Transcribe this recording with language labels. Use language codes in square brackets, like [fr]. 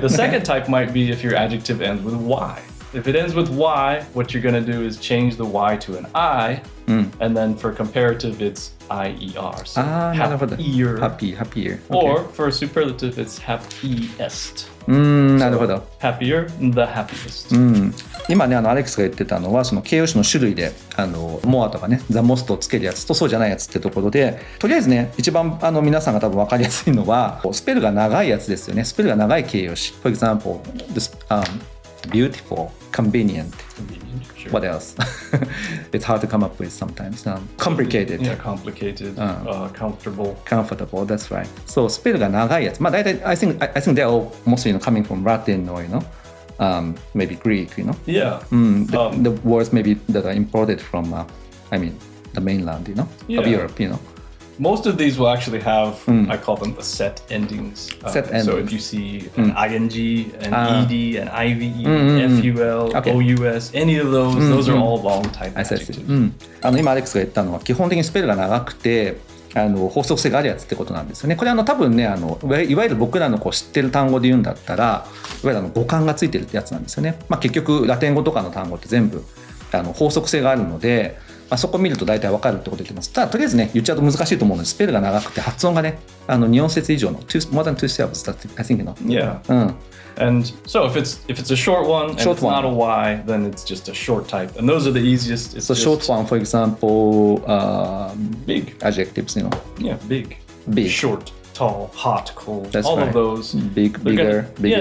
[en] The second type might be if your adjective ends with Y. If it ends with Y, what you're going to do is change the Y to an I, and then for comparative, it's IER. So happier. Happier. Or for a superlative, it's happiest. [ja] なるほど。 [en] Happier, the happiest. [ja] 今ねアレックスが言ってたのはその形容詞の種類でmore とかね the most をつけるやつとそうじゃないやつってところで、とりあえずね一番皆さんが多分分かりやすいのはスペルが長いやつですよね。スペルが長い形容詞。 [en] For example, beautiful, convenient. Sure. What else? It's hard to come up with sometimes. Complicated. Yeah, complicated. Comfortable. Comfortable. That's right. [ja] So スペルが長いやつ。 [en] 大体 I think they're all mostly coming from Latin or maybe Greek. Yeah. The words maybe that are imported from the mainland. Of Europe. most of these will actually have, I call them the set endings. Set endings. So if you see an ing, an ed, an ive, ful, ous, any of those are all long type adjectives. [ja] 今アレックスが言ったのは基本的にスペルが長くて法則性があるやつってことなんですよね。これ多分ねいわゆる僕らの知ってる単語で言うんだったらいわゆる語感がついてるってやつなんですよね。結局ラテン語とかの単語って全部法則性があるので、そこ見ると大体分かるってこと言ってます。ただとりあえずね言っちゃうと難しいと思うのでスペルが長くて発音がね2音節以上の [en] more than two syllables I think Yeah.And so if it's a short one and it's not a Y, then it's just a short type. And those are the easiest. So short one, for example, big adjectives, Yeah, big. Short, tall, hot, cold. That's all right. of those. Big, bigger, biggest.